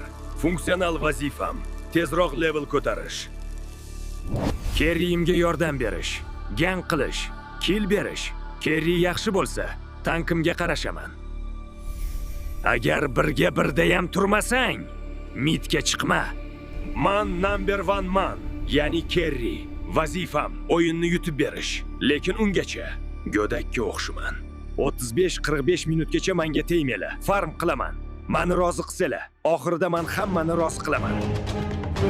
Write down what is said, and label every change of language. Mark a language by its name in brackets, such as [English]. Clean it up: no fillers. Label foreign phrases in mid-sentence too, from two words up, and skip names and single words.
[Uzbek] Funksional vazifam tezroq level ko'tarish. Kerrimga yordam berish, gang qilish, kill berish. Kerri yaxshi bo'lsa, tankimga qarashaman. Agar birga birda ham turmasang, midga chiqma. Man number 1 man, ya'ni Kerri. Vazifam o'yinni yutib berish, lekin ungacha go'dakka o'xshaman. 35-45 minutgacha menga tegmanglar. Farm qilaman. Meni rozi qilsanglar, oxirida men hammani rozi qilaman.